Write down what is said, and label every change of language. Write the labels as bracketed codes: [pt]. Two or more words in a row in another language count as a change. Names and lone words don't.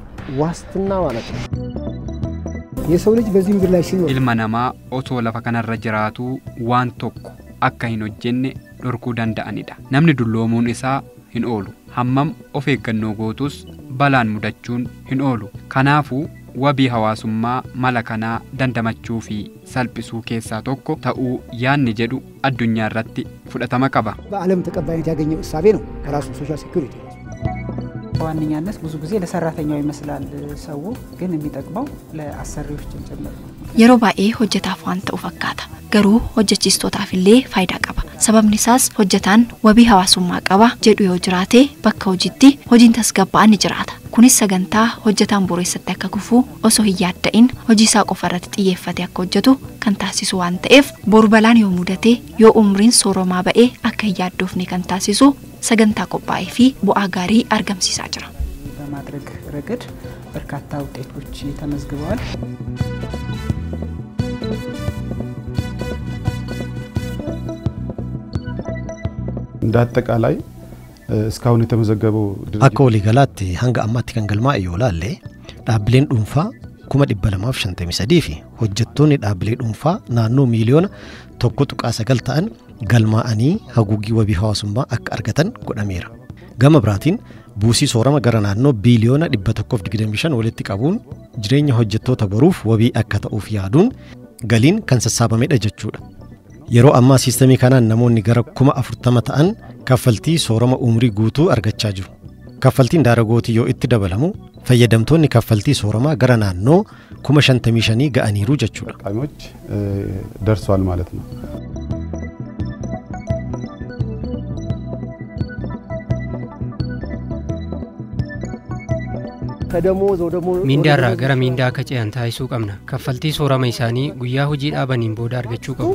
[om] Ilma namaa osoo lafa kanarra jiraatuu waan tokko akka hin hojjenne dhorkuu danda'anidha. Namni dulloomuun isaa hin oolu. Hammam of eeggannoo gootus balaan mudachuun hin oolu. Kanaafuu wabii hawaasummaa mala kanaa dandamachuu fi salphisuu keessaa tokko ta'uu yaanni jedhu addunyaa irratti fudhatama qaba. [am] በዓለም ተቀባይነት ያገኘው እሳቤ ነው ከራሱ [en] social security። [am] በዋነኛነት ብዙ ጊዜ ለሰራተኛው ይመስላል ሰው ግን የሚጠቅመው ለአሰሪዎች ጭምር ነው። [om] yeroo baay'ee hojjetaaf waan ta'u fakkaata. Garuu hojjechiistootaaf illee faayidaa qaba. Sababni isaas hojjetaan wabii hawaasummaa qaba jedhu yoo jiraate bakka hojiitti hojiin tasgabba'aan ni jiraata. Kunis sagantaa hojjetaan boreessatti akka kufu osoo hin yaadda'in hojii isaa qofa irratti xiyyeeffate akka hojjetu kan taasisu waan ta'eef boru balaan yoo mudate yoo umriin sooromaa ba'ee akka hin yaaddoofne kan taasisu sagantaa qophaa'ee fi bu'aa gaarii argamsiisaa jira. [am] በማድረግ ረገድ በርካታ ውጤቶች ተመዝግበዋል። እንዳጠቃላይ እስካሁን የተመዘገበው [om] akka waliigalaatti hanga ammaatti kan galmaa'e yoo laalle dhaabbileen dhuunfaa 253 fi hojjettoonni dhaabbilee dhuunfaa naannoo miiliyoona 1.9 ta'an galmaa'anii haguuggii wabii hawaasummaa akka argatan godhameera. Gama biraatiin buusii soorama gara naannoo biiliyoona 125 walitti qabuun jireenya hojjettoota boruuf wabii akka ta'uuf yaaduun galiin kan sassaabamedha jechuudha. Yeroo ammaa siistemii kanaan namoonni gara 40,000 ta'an kaffaltii soorama umrii guutuu argachaa jiru. Kaffaltiin daaragootii yoo itti dabalamu fayyadamtoonni kaffaltii sooramaa gara naannoo 55,000 ga'aniiru jechuudha. [am] ቃሚዎች ደርሷል ማለት ነው። [om] Miindaarraa gara miindaa akka ce'an taasisuu qabna. Kaffaltii soorama isaanii guyyaa hojii dhaabaniin booda argachuu qabu.